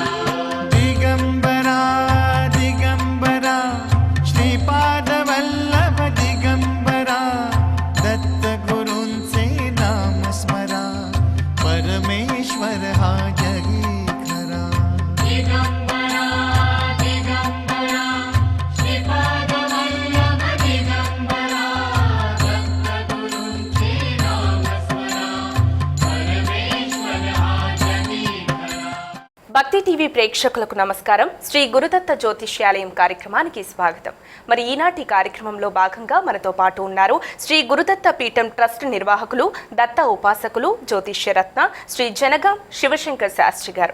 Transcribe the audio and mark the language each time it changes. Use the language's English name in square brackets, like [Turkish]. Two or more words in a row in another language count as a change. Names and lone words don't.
[Marathi] दिगंबरा दिगंबरा श्रीपादवल्लभ दिगंबरा दत्त गुरूंचे नाम स्मरा परमेश्वर हा जगी खरा. दिगंबरा दिगंबरा श्रीपादवल्लभ दिगंबरा दत्त गुरूंचे नाम स्मरा परमेश्वर हा जगी खरा. [Telugu] భక్తి టీవీ ప్రేక్షకులకు నమస్కారం. శ్రీ గురుదత్త జ్యోతిష్యాలయం కార్యక్రమానికి స్వాగతం. మరి ఈనాటి కార్యక్రమంలో భాగంగా మనతో పాటు ఉన్నారు శ్రీ గురుదత్త పీఠం ట్రస్ట్ నిర్వాహకులు, దత్త ఉపాసకులు, జ్యోతిష్యరత్న శ్రీ జనగాం శివశంకర్ శాస్త్రి గారు.